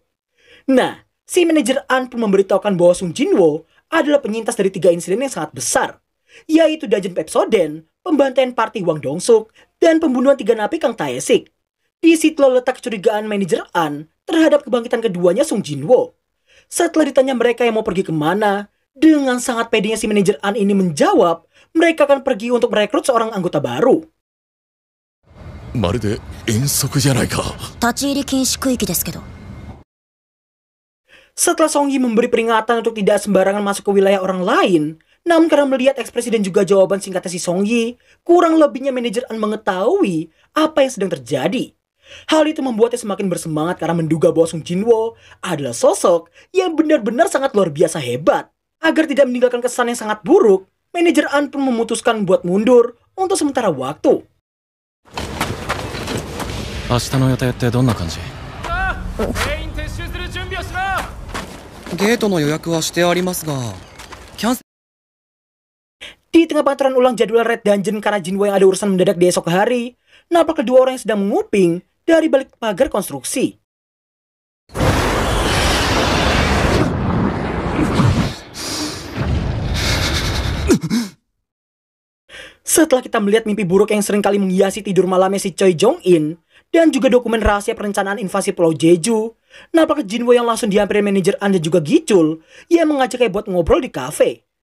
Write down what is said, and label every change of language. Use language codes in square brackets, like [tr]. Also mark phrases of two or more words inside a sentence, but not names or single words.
[id] Nah, si manajer An pun memberitahukan bahwa Sung Jinho adalah penyintas dari 3 insiden yang sangat besar, yaitu Dungeon Pepsoden, pembantaian party Wang Dongsuk, dan pembunuhan 3 napi Kang Taesik. Di situ letak kecurigaan manajer An terhadap kebangkitan keduanya Sung Jinho. Setelah ditanya mereka yang mau pergi kemana, dengan sangat pedenya si manajer An ini menjawab, mereka akan pergi untuk merekrut seorang anggota baru. [ja] まるで遠足じゃないか。立ち入り禁止区域ですけど。 [id] Setelah Song Yi memberi peringatan untuk tidak sembarangan masuk ke wilayah orang lain, namun karena melihat ekspresi dan juga jawaban singkatnya si Song Yi, kurang lebihnya manajer An mengetahui apa yang sedang terjadi. Hal itu membuatnya semakin bersemangat karena menduga bahwa Sung Jinho adalah sosok yang benar-benar sangat luar biasa hebat. Agar tidak meninggalkan kesan yang sangat buruk, manajer An pun memutuskan buat mundur untuk sementara waktu. [ja] 明日の予定ってどんな感じ？ゲートの予約はしてありますが、キャンセル [id] Di tengah pengaturan ulang jadwal Red Dungeon karena Jinwo yang ada urusan mendadak di esok hari, nampak kedua orang yang sedang menguping dari balik pagar konstruksi. Setelah kita melihat mimpi buruk yang sering kali menghiasi tidur malamnya si Choi Jong-in, dan juga dokumen rahasia perencanaan invasi Pulau Jeju, nampak Jinwo yang langsung dihampiri manajer An dan juga Gichul yang mengajaknya buat ngobrol di kafe.